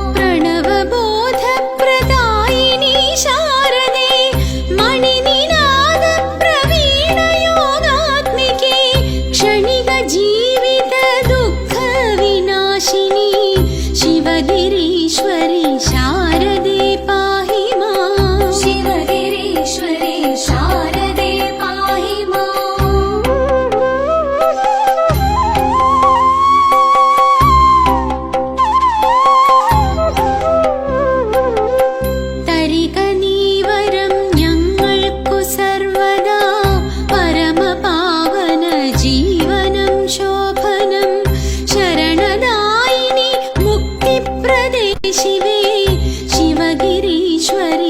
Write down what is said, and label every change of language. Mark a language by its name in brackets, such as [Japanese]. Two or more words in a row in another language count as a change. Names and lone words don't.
[Sanskrit] प्रणवबोधप्रदायिनी शारदे मणिनिनादप्रवीणयोगात्मिके क्षणिकजीवितदुःखविनाशिनी शिवगिरीश्वरी शारदे पाहि मां शिवगिरीश्वरी शारदे पाहि मां [Malayalam] തരികനീവരം ഞങ്ങൾക്കു സർവദാ പരമപാവന ജീവനം ശോഭനം ശരണദായിനി മുക്തിപ്രദേ ശിവേ ശിവഗിരീശ്വരി